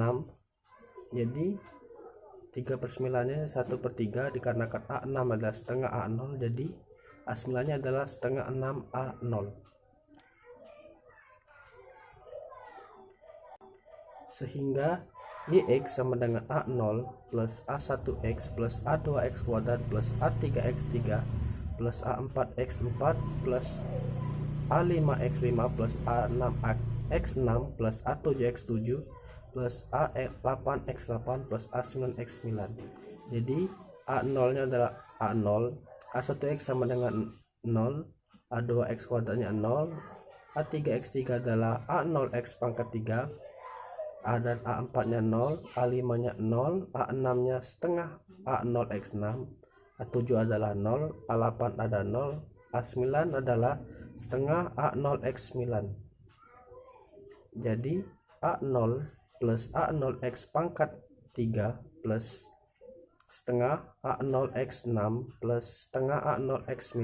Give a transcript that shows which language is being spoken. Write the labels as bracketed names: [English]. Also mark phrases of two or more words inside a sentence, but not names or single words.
[Indonesian] Jadi 3/9 nya 1/3, dikarenakan A6 adalah setengah A0, jadi A9 nya adalah setengah 6A0. Sehingga YX sama dengan A0 plus A1X plus A2X kuadrat plus A3X3 plus A4X4 plus A5X5 plus A6X6 plus A7X7 plus A8X8 plus A9X9. Jadi A0 nya adalah A0, A1X sama dengan 0, A2X kuadratnya 0, A3X3 adalah A0X pangkat 3, A dan A4 nya 0, A5 nya 0, A6 nya setengah A0X6, A7 adalah 0, A8 ada 0, A9 adalah setengah A0X9. Jadi A0 plus A0X pangkat 3 plus setengah A0X6 plus setengah A0X9.